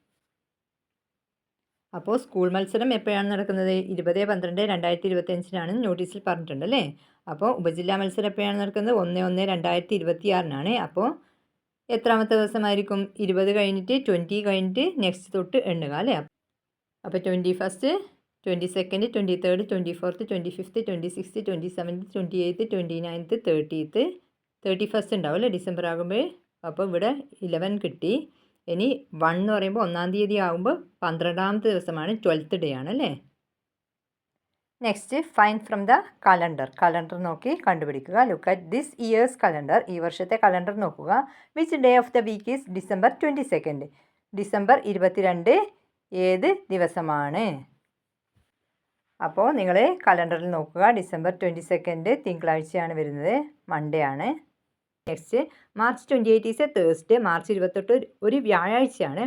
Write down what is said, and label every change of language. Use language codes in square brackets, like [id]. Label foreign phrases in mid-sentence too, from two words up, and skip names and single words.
[ml] അപ്പോൾ സ്കൂൾ മത്സരം എപ്പോഴാണ് നടക്കുന്നത്? 20/12/2025 നോട്ടീസിൽ പറഞ്ഞിട്ടുണ്ടല്ലേ. അപ്പോൾ ഉപജില്ലാ മത്സരം എപ്പോഴാണ് നടക്കുന്നത്? 1/1/2026. അപ്പോൾ എത്രാമത്തെ ദിവസമായിരിക്കും? 20 കഴിഞ്ഞിട്ട് 20 കഴിഞ്ഞിട്ട് നെക്സ്റ്റ് തൊട്ട് എണ്ണുക അല്ലേ. അപ്പോൾ 21st 22nd 23rd 24th 25th 26th 27th 28th 29th 30th 31st ഉണ്ടാവും അല്ലേ ഡിസംബർ ആകുമ്പോൾ. അപ്പോൾ ഇവിടെ 11 കിട്ടി. ഇനി 1 എന്ന് പറയുമ്പോൾ 1-ാം തീയതി ആകുമ്പോൾ 12ാമത്തെ ദിവസമാണ്, 12th ഡേ ആണല്ലേ. [en] Next, find from the calendar [ml] നോക്കി കണ്ടുപിടിക്കുക. [en] Look at this year's calendar. [ml] ഈ വർഷത്തെ കലണ്ടർ നോക്കുക. [en] Which day of the week is December 22? [ml] ഡിസംബർ 22 ഏത് ദിവസമാണ്? അപ്പോൾ നിങ്ങൾ കലണ്ടറിൽ നോക്കുക. December 22 തിങ്കളാഴ്ചയാണ് വരുന്നത്, മൺഡേ ആണ്. [en] Next, March 28 is a Thursday. [ml] മാർച്ച് 28 ഒരു വ്യാഴാഴ്ചയാണ്.